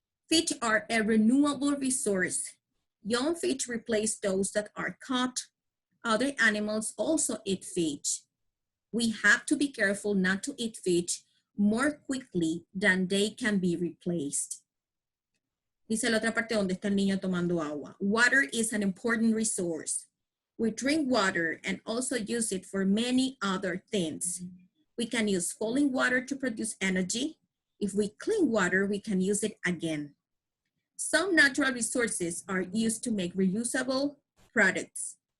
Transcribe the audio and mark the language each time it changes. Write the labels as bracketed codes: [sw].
[en] Fish are a renewable resource. Young fish replace those that are caught. Other animals also eat fish. We have to be careful not to eat fish more quickly than they can be replaced. [es] Dice la otra parte donde está el niño tomando agua. [en] Water is an important resource. We drink water and also use it for many other things. We can use falling water to produce energy. If we clean water, we can use it again. Some natural resources are used to make reusable products.